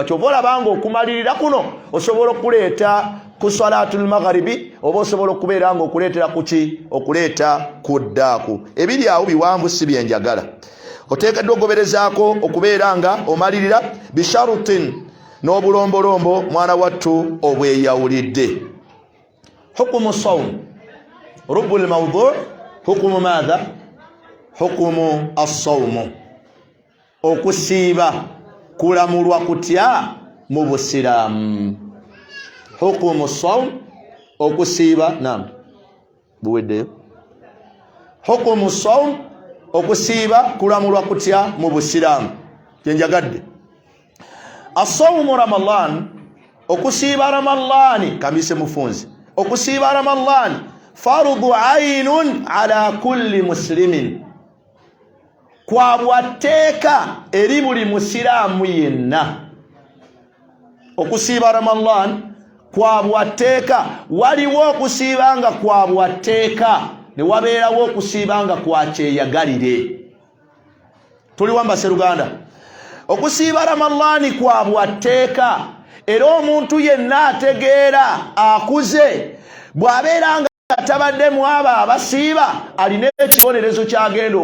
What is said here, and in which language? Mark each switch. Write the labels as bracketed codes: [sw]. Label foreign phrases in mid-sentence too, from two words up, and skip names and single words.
[lg] Kyova olabanga okumalirira kuno osobola okuleeta ku [ar] صلاة المغرب, [lg] oba osobola okubeera nga okuleetera kuki? Okuleeta kuddaaku. Ebiri awo biwanvu si byenjagala. Oteekeddwa ogoberezaako okubeera nga omalirira bisharutin, n'obulombolombo mwana wattu obweyawulidde. [ar] حكم الصوم، رب الموضوع، حكم ماذا? حكم الصوم. [lg] Okusiiba kulamulwa kutya mu Busiraamu? [ar] حكم الصوم, okusiiba. [lg] Naam, buweddeyo. [ar] حكم الصوم, [lg] okusiiba kulamulwa kutya mu Busiraamu? Kyenjagadde [ar] الصوم رمضان, [lg] okusiiba Ramadani, kamise mufunzi, okusiiba Ramadani [ar] فرض عين على كل مسلم, [lg] kwa bwatteeka eri buli musiraamu yenna. Okusiiba Ramadan kwa bwatteeka waliwo okusiibanga kwa bwatteeka ne wabeerawo okusiibanga kwa kyeyagalire tuli wamba seruganda okusiiba Ramadhaani kwa bwatteeka era omuntu yenna ategeera akuze bw'abeeranga tabaddemu aba abasiiba alina ekibonerezo kyagenda